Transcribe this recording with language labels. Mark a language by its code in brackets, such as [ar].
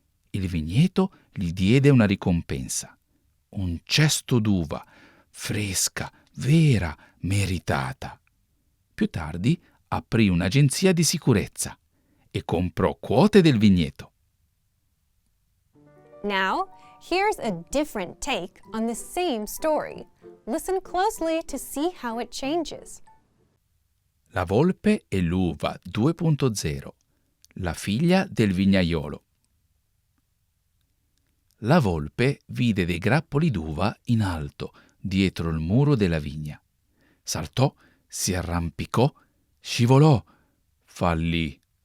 [it] Il vigneto gli diede una ricompensa. Un cesto d'uva, fresca, vera, meritata. Più tardi aprì un'agenzia di sicurezza e comprò quote del vigneto. [en] Now, here's a different take on the same story. Listen closely to see how it changes. [it] La volpe e l'uva 2.0. La figlia del vignaiolo. La volpe vide dei grappoli d'uva in alto, dietro il muro della vigna. Saltò, si arrampicò, scivolò, fallì.